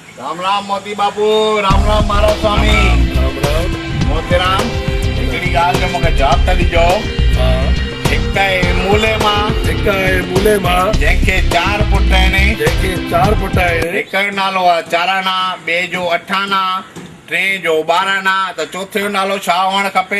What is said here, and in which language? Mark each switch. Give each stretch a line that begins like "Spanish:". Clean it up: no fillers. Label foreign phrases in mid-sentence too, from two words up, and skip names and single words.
Sindhi: राम राम मोती बापू, राम राम मारो स्वामी। राम राम। मोतीराम, हिकिड़ी ॻाल्हि जो मूंखे जवाब त ॾिजो। हिक मूले मां जंहिंखे 4 पुट आहिनि, हिक जो नालो आहे चाराना, ॿिए जो अठाना, टे जो 12 त चौथे जो नालो छा हुअणु खपे?